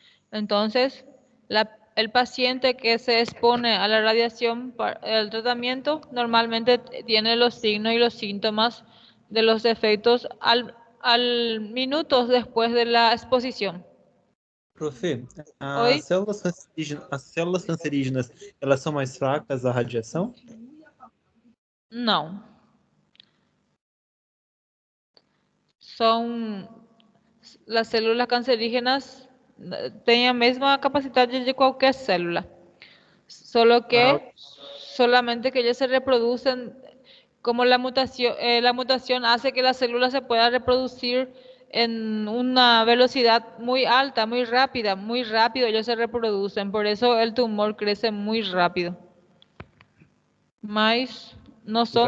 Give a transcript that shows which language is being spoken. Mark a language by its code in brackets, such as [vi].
[es] Entonces, el paciente que se expone a la radiación para el tratamiento normalmente tiene los signos y los síntomas de los efectos al minutos después de la exposición. [pt] Profe, Hoy as células cancerígenas, elas são mais fracas à radiação? [es] no. Son las células cancerígenas tienen la misma capacidad de cualquier célula, solo que solamente que ellas se reproducen como la mutación hace que las células se puedan reproducir en una velocidad muy alta, muy rápido ellos se reproducen, por eso el tumor crece muy rápido, mas no son